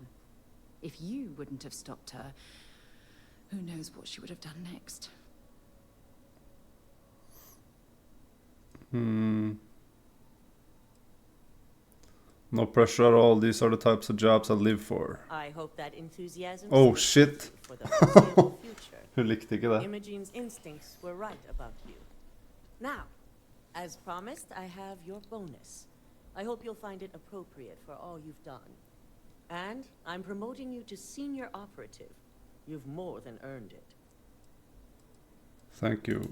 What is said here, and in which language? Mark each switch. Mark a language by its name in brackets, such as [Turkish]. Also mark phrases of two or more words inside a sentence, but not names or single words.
[English] If you wouldn't have stopped her, who knows what she would have done next. No pressure at all. These are the types of jobs I live for. I hope that enthusiasm Oh, stays shit. with you for the foreseeable future. [Norwegian] Hun likte ikke det. [English] Imogene's instincts were right about you. Now, as promised, I have your bonus. I hope you'll find it appropriate for all you've done. And I'm promoting you to senior operative. You've more than earned it. Thank you.